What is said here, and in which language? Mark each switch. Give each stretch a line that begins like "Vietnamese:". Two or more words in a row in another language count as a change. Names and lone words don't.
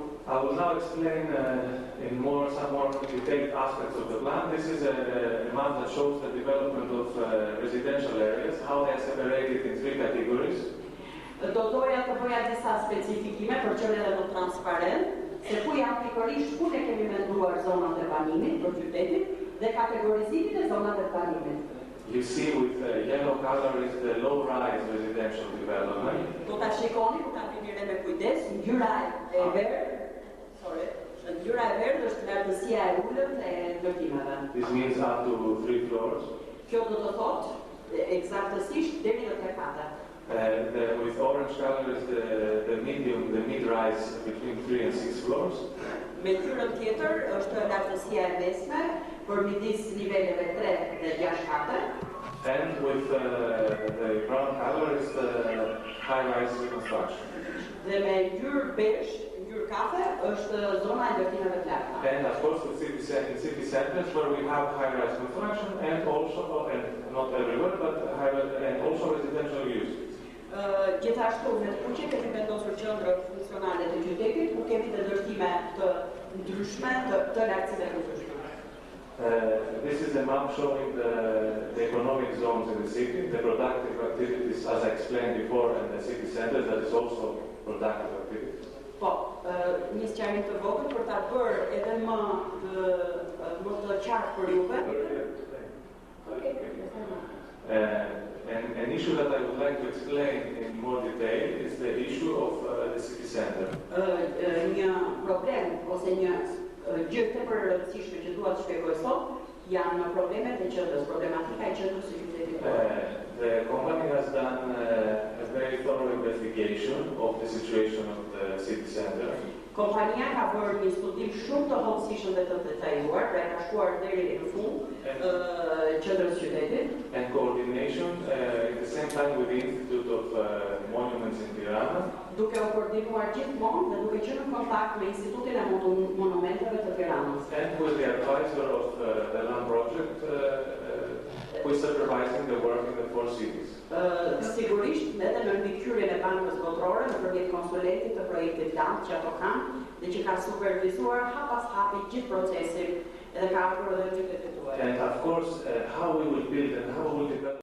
English: I will now explain in some more detailed aspects of the plan. This is a map that shows the development of residential areas, how they are separated in 3 categories.
Albanian: Do doja të bëja disa specifikime për që edhe më transparent, se ku janë pikërisht ku ne kemi menduar zonat e banimit për qytetin dhe kategorizimin e zonat e banimit.
English: You see with yellow color is the low-rise residential development.
Albanian: Do ta shikoni, ku ta keni me kujdes, ngjyra e verdhë, ngjyra e verdhë është lartësia e ulët e ndërtimeve.
English: This means up to 3 floors.
Albanian: Kjo do të thotë eksaktësisht deri në 3 kate.
English: With orange color is the mid-rise between 3 and 6 floors.
Albanian: Me ngjyrën tjetër është lartësia e mesme për midis niveleve 3 dhe 6 kate.
English: And with the brown color is the high-rise construction.
Albanian: Dhe me ngjyrë beige, ngjyrë kafe, është zona e ndërtimeve të larta.
English: And of course with city centers where we have high-rise construction and also, and not everywhere, but and also residential use.
Albanian: Gjithashtu në të kuqe kemi vendosur qendra funksionale të qytetit, ku kemi të ndërtime të ndryshme, të lartësive të ndryshme.
English: This is a map showing the economic zones in the city, the productive activities, as I explained before, and the city centers that is also productive activities.
Albanian: Po, një sqarim të vogël për ta bërë edhe më të qartë për juve.
English: An issue that I would like to explain in more detail is the issue of the city center.
Albanian: Një problem ose një gjë tepër e rëndësishme që dua të shpjegoj sot janë problemet e qendrës, problematika e qendrës së qytetit.
English: The company has done a very thorough investigation of the situation of the city center.
Albanian: Kompania ka bërë një studim shumë të hollësishëm dhe të detajuar, pra ka shkuar deri në fund qendrës së qytetit.
English: And coordination at the same time with the Institute of Monuments in Tirana.
Albanian: Duke u koordinuar gjithmonë dhe duke qenë në kontakt me Institutin e Monumenteve të Tiranës.
English: And with the advisor of the land project who is supervising the work in the 4 cities.
Albanian: Sigurisht edhe në mbikëqyrjen e bankës botërore nëpërmjet konsulentit të projektit LAND që ato kanë dhe që ka supervizuar hap pas hapi gjithë procesin Edhe ka hapur edhe qytetit tuaj.
English: And of course, how we will build and how we will develop